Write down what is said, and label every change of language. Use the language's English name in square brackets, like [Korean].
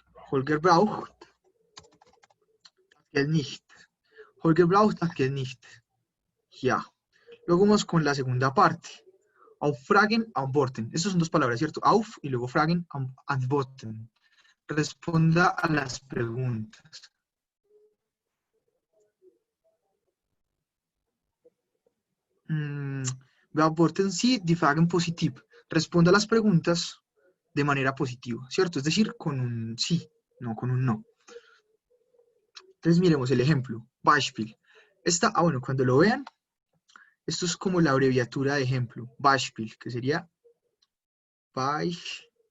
[German] Holger braucht, das nicht. Holger braucht, das nicht. [Spanish] Ya. Luego vamos con la segunda parte. [German] Auffragen, antworten. [Spanish] Estas son dos palabras, ¿cierto? Auf y luego fragen, antworten. Responda a las preguntas. [German] Beantworten Sie die Fragen positiv. [Spanish] Responda a las preguntas de manera positiva, ¿cierto? Es decir, con un sí, no con un no. Entonces miremos el ejemplo. Beispiel. Bueno, cuando lo vean, esto es como la abreviatura de ejemplo. Beispiel, que sería Beispiel.